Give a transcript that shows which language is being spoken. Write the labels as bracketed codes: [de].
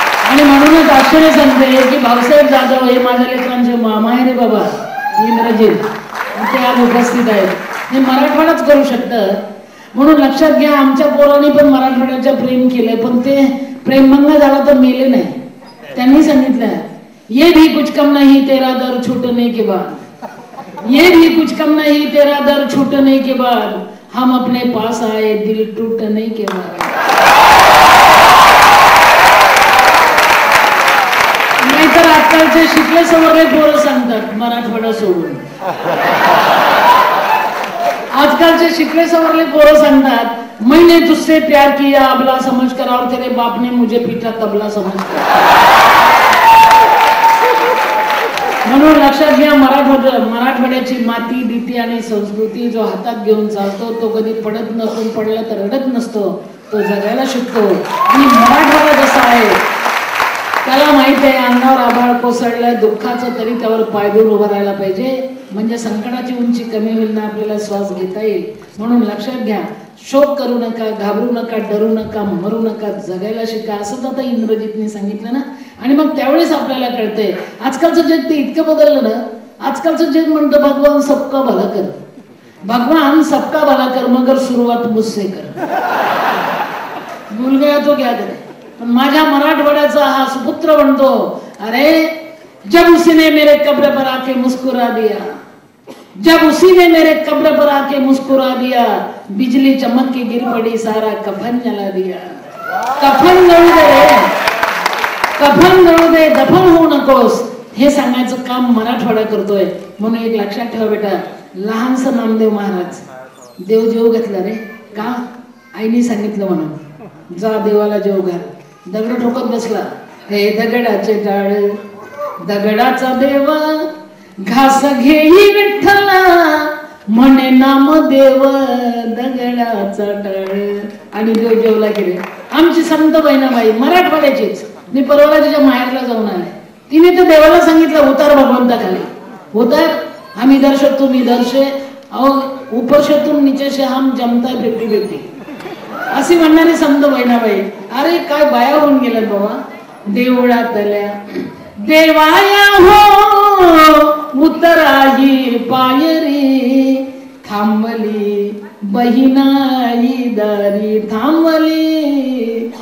[mr] आणि म्हणूनच आश्चर्य सांगते की भाऊसाहेब जाधव हे माझ्या लेकरांचे मामा आहे रे बाबा, इंद्रजित. ते आज उपस्थित आहेत. हे मराठवाडाच करू शकतं. म्हणून लक्षात घ्या, आमच्या पोरांनी पण मराठवाड्याच्या प्रेम केलंय, पण ते प्रेमभंग झाला तर मेले नाही. त्यांनी सांगितलं [hi] ये भी कुछ कम नहीं तेरा दर छूटने के बाद, ये भी कुछ कम नहीं तेरा दर छूटने के बाद, हम अपने पास आए दिल टूटने के बाद. [mr] नाहीतर आजकालचे शिकले सवरले पोरं सांगतात मराठवाडा सोडून. आजकालचे शिकले सवरले पोरं सांगतात [hi] मैंने तुझसे प्यार किया अबला समझकर और तेरे बाप ने मुझे पीटा तबला समझकर. [mr] म्हणून लक्षात घ्या, मराठवाड्याची माती भीती आणि संस्कृती जो हातात घेऊन चालतो तो कधी पडत नसून पडला तर रडत नसतो, तो जगायला शिकतो. आणि मराठवाडा जसा आहे त्याला माहित आहे अंगावर आभाळ कोसळलं दुःखाचं तरी त्यावर पायदूर उभं राहायला पाहिजे, म्हणजे संकटाची उंची कमी होईल ना, आपल्याला श्वास घेता येईल. म्हणून लक्षात घ्या, शोक करू नका, घाबरू नका, डरू नका, मरू नका, जगायला शिका. असंच आता इंद्रजितने सांगितलं ना. आणि मग त्यावेळेस आपल्याला कळतंय आजकालचं जग ते इतकं बदललं ना. आजकालचं जग म्हणतं [hi] भगवान सबका भला कर, भगवान सबका भला कर मगर सुरुवात मुझसे कर. भूल गया तो क्या करे. [mr] पण माझ्या मराठवाड्याचा हा सुपुत्र म्हणतो [hi] अरे जब उसी ने मेरे कब्र पर आके मुस्कुरा दिया, जब उसी ने मेरे कब्र पर आके मुस्कुरा दिया, बिजली चमक के गिर पड़ी सारा कफन जला दिया. [mr] कफन जळू दे, कफन जळू दे, दफन होऊ नकोस, हे सांगायचं काम मराठवाडा करतोय. म्हणून एक लक्षात ठेवा बेटा, लहानसं नामदेव महाराज देव जेव घातला रे का? आईने सांगितलं म्हणून जा देवाला जेव घाल. दगड ठोकत बसला, हे दगडाचे टाळ दगडाचा देव घास घेई विठ्ठला म्हणे नाम देव दगडाचा टाळ. आणि देव जेवला गेले. आमची संत बहिणाबाई मराठवाड्याचीच, मी परवा तिच्या माहेरला जाऊन आले. तिने तर देवाला सांगितलं उतार भगवंताखाली, उतार [hi] हम इधर से तुम इधर से और ऊपर से तुम नीचे से हम जमता 50-50 [mr] अशी म्हणणारी संत बहिणाबाई. अरे काय बाया होऊन गेल्यात बाबा. देवळातल्या देवाया हो उतराई पायरी, थांबली बहिणाई दारी थांबली